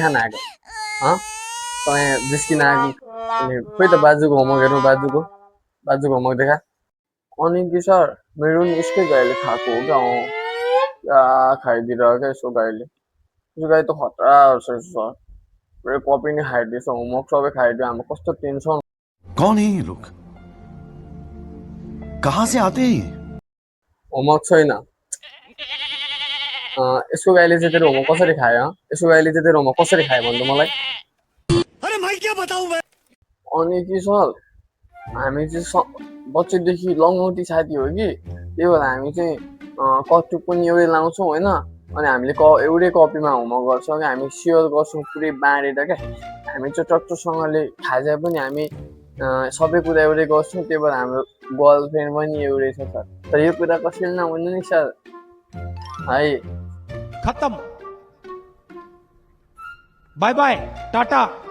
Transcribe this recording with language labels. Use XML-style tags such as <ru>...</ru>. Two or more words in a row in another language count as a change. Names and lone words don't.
<ne>खान आएको त यहाँ जिस्किन आएको अनि खोइ त बाजुको होमवर्क हेर्नु बाजुको होमवर्क देखा अनि कि सर मेरो नि यसकै गाईले खाएको हो क्या क्या खाइदिएर क्या यसो गाईले यसो गाई त खतरा रहेछ सर मेरो कपी नै खाइदिएछ होमवर्क सबै खाइदियो हाम्रो कस्तो टेन्सन</ne> <hi>कौन है ये लोग कहाँ से आते हैं</hi> <ne>होमवर्क छैन यसको गाईले चाहिँ तेरो होमवर्क कसरी खायो यसको गाईले चाहिँ तेरो होमवर्क कसरी खायो भन्नु मलाई</ne> <hi>अरे मैं क्या बताऊं मैं</hi> <ne>अनि कि सर हामी चाहिँ बच्चैदेखि लङ्गौटी साथी हो कि त्यही भएर हामी चाहिँ कटुक पनि एउटै लाउँछौँ होइन अनि हामीले एउटै कपीमा होमवर्क गर्छौँ क्या हामी सेयर गर्छौँ पुरै बाँडेर क्या हामी चाहिँ टट्टोसँगले खाजा पनि हामी सबै कुरा एउटै गर्छौँ त्यही भएर हाम्रो गर्लफ्रेन्ड पनि एउटै छ सर तर यो कुरा कसैले नभन्नु नि सर है</ne> <hi>खत्म</hi> <en>bye bye</en> <hi>टाटा</hi>